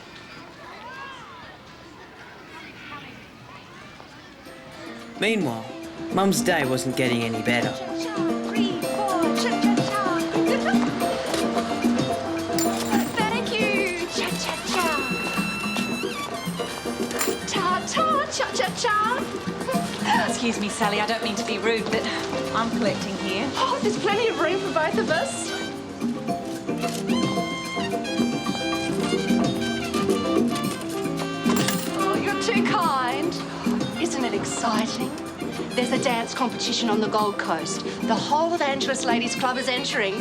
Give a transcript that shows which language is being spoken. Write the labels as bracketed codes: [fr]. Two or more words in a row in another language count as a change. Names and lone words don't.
[en] Meanwhile, Mum's day wasn't getting any better. Thank you. Cha-cha-cha. Ta-ta, cha-cha-cha. Excuse me, Sally, I don't mean to be rude, but I'm collecting here. Oh, there's plenty of room for both of us. Oh, you're too kind. Isn't it exciting? There's a dance competition on the Gold Coast. The whole of Angelus Ladies Club is entering.